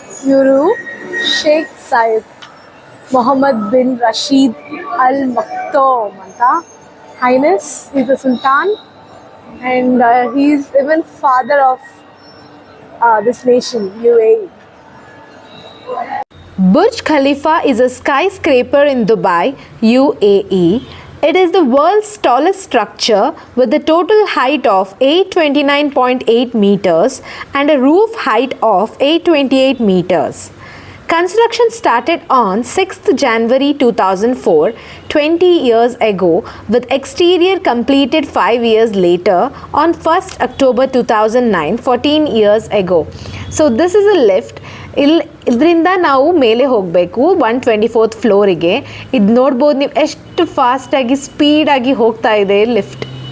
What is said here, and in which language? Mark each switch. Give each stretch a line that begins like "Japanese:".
Kannada: ಇವರು ಶೇಖ್ ಸಾಯಿದ್ ಮೊಹಮ್ಮದ್ ಬಿನ್ ರಶೀದ್ ಅಲ್ ಮಕ್ತೋಮ್ ಅಂತ.
English: Highness is the sultan and he is even father of this nation UAE. Burj Khalifa is a skyscraper in Dubai, UAE. It is the world's tallest structure with a total height of 829.8 meters and a roof height of 828 meters. Construction started on 6th January 2004, 20 years ago, with exterior completed 5 years later on 1st October 2009, 14 years ago. So this is a lift.
Kannada: ಇದರಿಂದ ನಾವು ಮೇಲೆ ಹೋಗಬೇಕು 124th ಫ್ಲೋರಿಗೆ. ಇದು ನೋಡ್ಬೋದು ನೀವು ಎಷ್ಟು ಫಾಸ್ಟಾಗಿ ಸ್ಪೀಡಾಗಿ ಹೋಗ್ತಾ ಇದೆ ಲಿಫ್ಟ್.